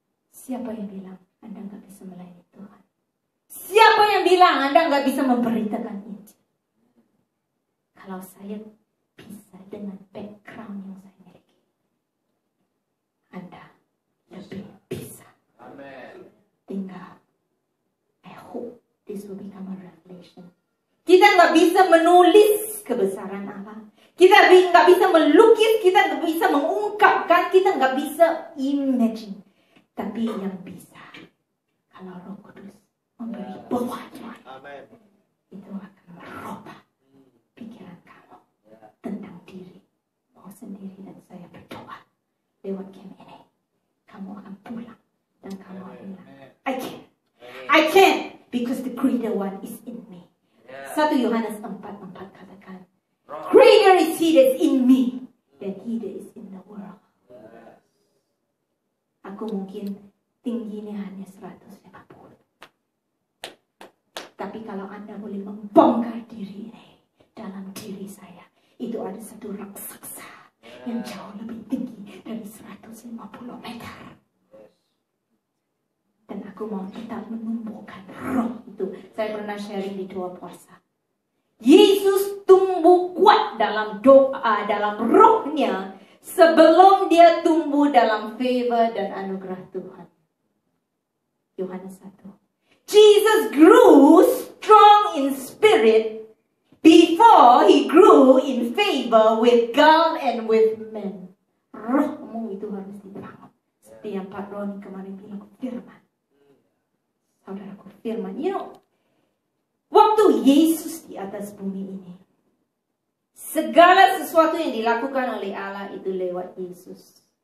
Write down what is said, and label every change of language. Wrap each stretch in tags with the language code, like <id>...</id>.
<id>Siapa yang bilang Anda nggak bisa melayani Tuhan? Siapa yang bilang Anda nggak bisa memberitakan Injil? Kalau saya bisa dengan background yang saya miliki, Anda lebih bisa. Amen. Tinggal,</id> <en>I hope this will become a revelation.</en> <id>Kita nggak bisa menulis kebesaran Allah. Kita nggak bisa melukis, kita nggak bisa mengungkapkan, kita nggak bisa imagine. Tapi yang bisa, kalau Roh Kudus memberi pewahyuan, itu akan merubah pikiran kamu tentang diri mau sendiri. Dan saya berdoa lewat camp ini, kamu akan pulang dan kamu akan bilang,</id> <en>I can, because the greater one is in me.</en> <id>1 Yohanes 4:4 katakan,</id> <en>greater is he that's in me than he that is in the world.</en> <id>Aku mungkin tingginya hanya 150. Tapi kalau Anda boleh membongkar diri ini dalam diri saya, itu ada satu raksasa yang jauh lebih tinggi dari 150 meter. Dan aku mau tetap menumbuhkan roh itu. Saya pernah sharing di doa puasa. Yesus tumbuh kuat dalam doa, dalam rohnya, sebelum dia tumbuh dalam favor dan anugerah Tuhan. Yohanes 1.</id> <en>Jesus grew strong in spirit before he grew in favor with God and with men.</en> <id>Rohmu itu harus dibangun. Seperti yang Pak Roni kemarin bilang, firman. Saudaraku, firman.</id> <en>You know,</en> <id>waktu Yesus di atas bumi ini, segala sesuatu yang dilakukan oleh Allah itu lewat Yesus.</id>